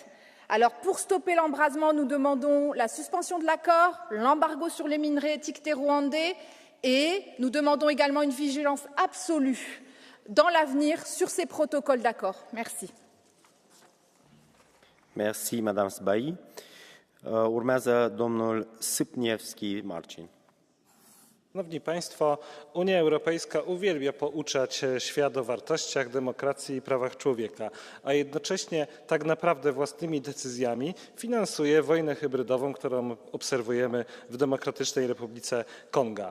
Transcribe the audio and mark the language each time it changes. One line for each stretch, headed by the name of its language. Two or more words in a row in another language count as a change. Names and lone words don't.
French: Alors, pour stopper l'embrasement, nous demandons la suspension de l'accord, l'embargo sur les minerais étiquetés rwandais et nous demandons également une vigilance absolue dans l'avenir sur ces protocoles d'accord. Merci. Merci, Madame Sbai.
Romanian: Urmează domnul Sypniewski Marcin.
Polish: Szanowni Państwo, Unia Europejska uwielbia pouczać świat o wartościach, demokracji i prawach człowieka, a jednocześnie tak naprawdę własnymi decyzjami finansuje wojnę hybrydową, którą obserwujemy w Demokratycznej Republice Konga.